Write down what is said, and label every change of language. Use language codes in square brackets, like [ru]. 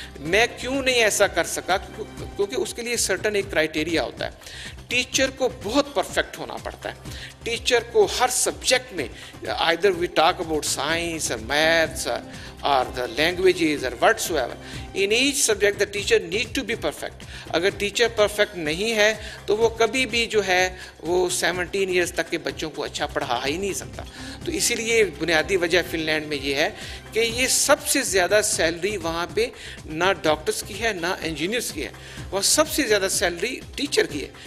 [ur] میں کیوں نہیں ایسا کر سکا؟ کیونکہ اس کے لیے سرٹن ایک کرائٹیریا ہوتا ہے. ٹیچر کو بہت پرفیکٹ ہونا پڑتا ہے. ٹیچر کو ہر سبجیکٹ میں [en] either we talk about science or maths or the languages or whatsoever, in each subject the teacher need to be perfect. [ur] اگر ٹیچر پرفیکٹ نہیں ہے تو وہ کبھی بھی جو ہے وہ 17 ایئرز تک کے بچوں کو اچھا پڑھا ہی نہیں سکتا. تو اسی لیے بنیادی وجہ فن لینڈ میں یہ ہے کہ یہ سب سے زیادہ سیلری وہاں پہ نہ ڈاکٹرز کی ہے نہ انجینئرز کی ہے، وہ سب سے زیادہ سیلری ٹیچر کی ہے.